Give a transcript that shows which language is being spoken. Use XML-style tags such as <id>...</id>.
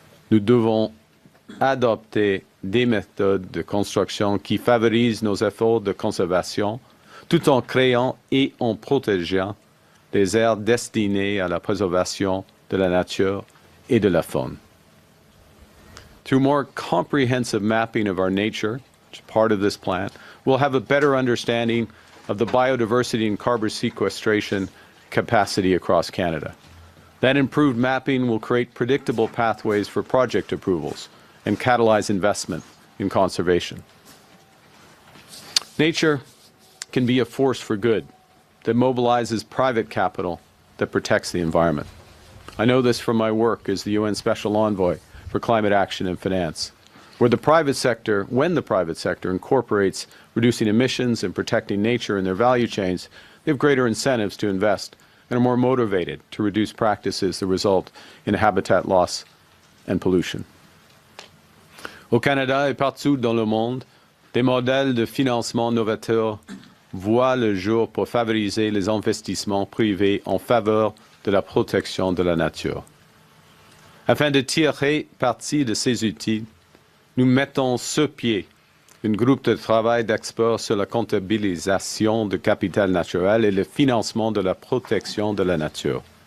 <fr>Nous devons adopter des méthodes de construction qui favorisent nos efforts de conservation tout en créant et en protégeant des aires destinées à la préservation de la nature et de la faune.</fr> <en>Through more comprehensive mapping of our nature, which is part of this plan, we'll have a better understanding of the biodiversity and carbon sequestration capacity across Canada. That improved mapping will create predictable pathways for project approvals and catalyze investment in conservation. Nature can be a force for good that mobilizes private capital that protects the environment. I know this from my work as the UN Special Envoy for Climate Action and Finance, when the private sector incorporates reducing emissions and protecting nature in their value chains, they have greater incentives to invest and are more motivated to reduce practices that result in habitat loss and pollution.</en> <fr>Au Canada et partout dans le monde, des modèles de financement novateurs voient le jour pour favoriser les investissements privés en faveur de la protection de la nature. Afin de tirer parti de ces outils, nous mettons sur pied un groupe de travail d'experts sur la comptabilisation du capital naturel et le financement de la protection de la nature.</fr>